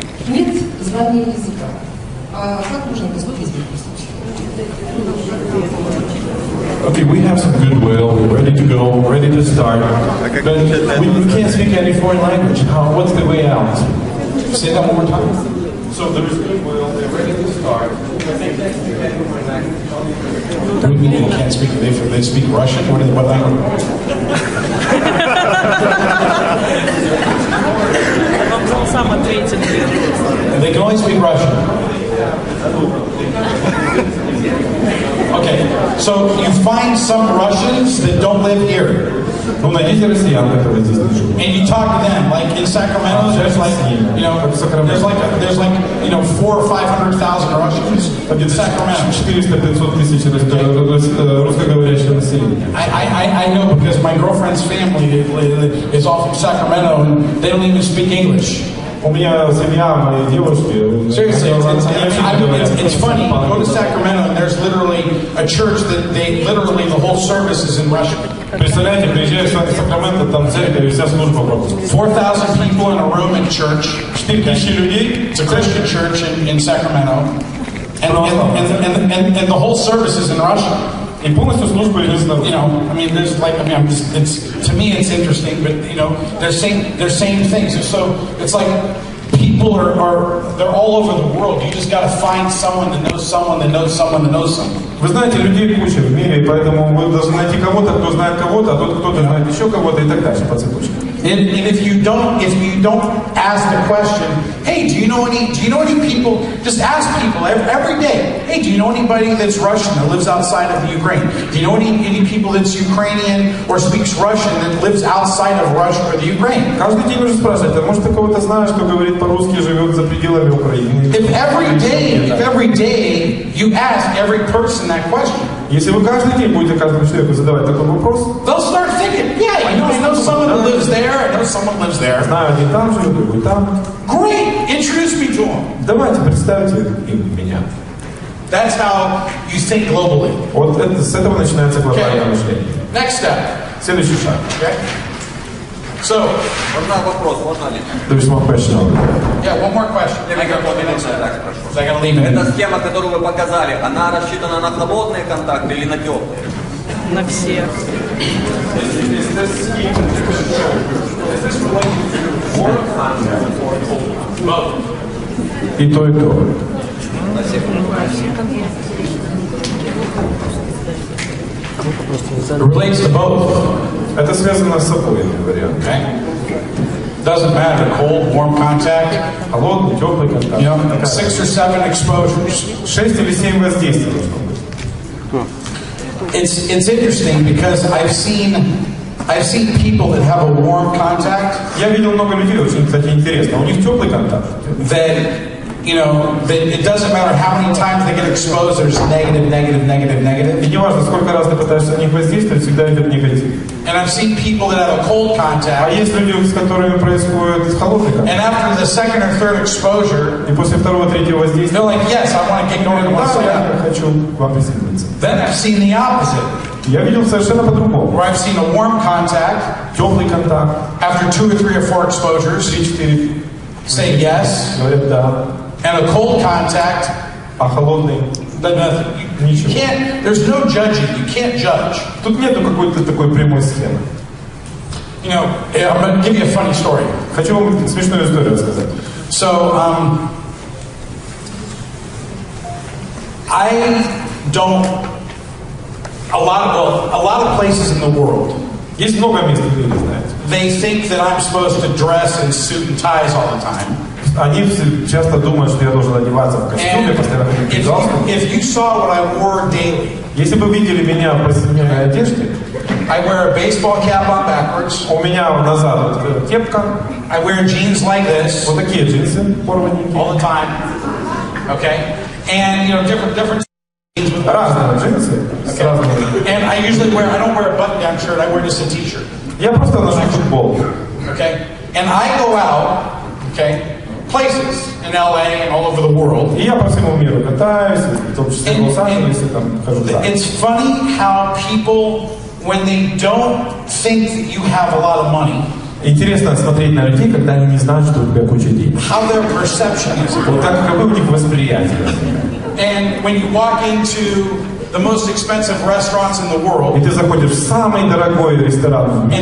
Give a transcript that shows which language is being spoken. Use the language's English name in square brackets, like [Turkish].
[Russian] Нет знания языка. А как можно поступить в этом случае? [English] Okay, we have some goodwill, we're ready to go, ready to start, but we can't speak any foreign language. What's the way out? Say that one more time. So there is goodwill, they're ready to start. What do you mean they can't speak? They speak Russian? What language? [Russian] Он сам ответит. [English] They can only speak Russian. Okay, so you find some Russians that don't live here. [Russian] Ну, найдите россиян, которые здесь не живут. [English] And you talk to them, like in Sacramento, there's like, you know, there's like, you know, 400,000 or 500,000 Russians in Sacramento. [Russian] 400-500 тысяч русскоговорящего населения. [English] I know because my girlfriend's family is all from Sacramento and they don't even speak English. [Russian] У меня семья моей девушки. [English] Seriously, it's funny. You go to Sacramento and there's literally a church that they literally the whole service is in Russian. [Russian] Представляете, приезжаешь в Сакраменто, там церковь и вся служба по-русски. [English] 4,000 people in a room at church. [Russian] 4,000 людей. [English] It's a Christian church in Sacramento, and the whole service is in Russian. [Russian] И полностью служба идет на [English] You know, I mean, there's like, I mean, to me it's interesting, but you know, they're saying things. And so it's like people they're all over the world. You just got to find someone that knows someone that knows someone that knows someone. [Russian] Вы знаете, людей куча в мире, поэтому вы должны найти кого-то, кто знает кого-то, а тот кто-то знает еще кого-то и так дальше по цепочке. [English] And if you don't ask the question, hey, do you know any people? Just ask people every day. Hey, do you know anybody that's Russian that lives outside of Ukraine? Do you know any people that's Ukrainian or speaks Russian that lives outside of Russia or the Ukraine? [Russian] Каждый день нужно спрашивать, а может ты кого-то знаешь, кто говорит по-русски, живет за пределами Украины? [English] If every day you ask every person that question, [Russian] если вы каждый день будете каждому человеку задавать такой вопрос, [English] they'll start thinking, yeah, I know someone that lives there, I know someone lives there. [Russian] знаю, один там живет, другой там. [English] Great, introduce me to them. [Russian] Давайте представьте им меня. [English] That's how you think globally. [Russian] Вот с этого начинается глобальное мышление. [English] Next step. [Russian] Следующий шаг. [English] Okay. So, [Russian] вопрос, можно ли? [English] There's one question over there. Yeah, one more question. I gotta leave it. [Russian] Эта схема, которую вы показали, она рассчитана на холодные контакты или на теплые? На всех. [English] Is this scheme to show, is this related to work contact [Russian] И то, и то. [English] It relates to both. [Russian] Это связано с обоими вариантами. [English] Okay? Doesn't matter, cold, warm contact. [Russian] Холодный, теплый контакт. [English] You know, 6 or 7 exposures. [Russian] 6 или 7 воздействий должно быть. [English] It's interesting because I've seen people that have a warm contact. [Russian] Я видел много людей, очень, кстати, интересно. У них теплый контакт. [English] That, you know, that it doesn't matter how many times they get exposed, there's negative, negative, negative, negative. [Russian] И не важно, сколько раз ты пытаешься на них воздействовать, всегда идет негатив. [English] And I've seen people that have a cold contact. [Russian] А есть люди, с которыми происходит холодный контакт. [English] And after the second or third exposure, [Russian] и после второго, третьего воздействия, [English] they're like, yes, I want to get going. [Russian] я хочу к вам присоединиться. [English] Then I've seen the opposite. [Russian] Я видел совершенно по-другому. [English] Where I've seen a warm contact, [Russian] теплый контакт, [English] after 2 or 3 or 4 exposures, [Russian] 3-4, [English] say yes, [Russian] говорят да, [English] and a cold contact, [Russian] а холодный, [English] then nothing. You can't. There's no judging. You can't judge. [Russian] Тут нету какой-то такой прямой схемы. [English] You know, I'm going to give you a funny story. [Russian] Хочу вам смешную историю рассказать. [English] So, I don't. A lot of places in the world. [Russian] Есть много мест, где вы знаете. [English] They think that I'm supposed to dress in suit and ties all the time. [Russian] Они часто думают, что я должен одеваться в костюме, постоянно ходить в галстуке. [English] If you saw what I wore daily, [Russian] если бы видели меня в повседневной одежде, [English] I wear a baseball cap on backwards. [Russian] У меня назад кепка. [English] I wear jeans like this. [Russian] Вот такие джинсы порваненькие. [English] All the time. Okay, and you know different. [Russian] Разные джинсы. [English] Okay. And I usually wear. I don't wear a button-down shirt. I wear just a T-shirt. [Russian] Я просто ношу футболку. [English] Okay, and I go out. Okay. Places in LA and all over the world. [Russian] И я по всему миру катаюсь, в том числе в Лос-Анджелесе, там хожу. [English] It's funny how people, when they don't think that you have a lot of money, [Russian] интересно смотреть на людей, когда они не знают, что у тебя куча денег. [English] How their perception is. [Russian] Вот так, какое у них восприятие. [English] And when you walk into the most expensive restaurants in the world, [Russian] и ты заходишь в самый дорогой ресторан в мире,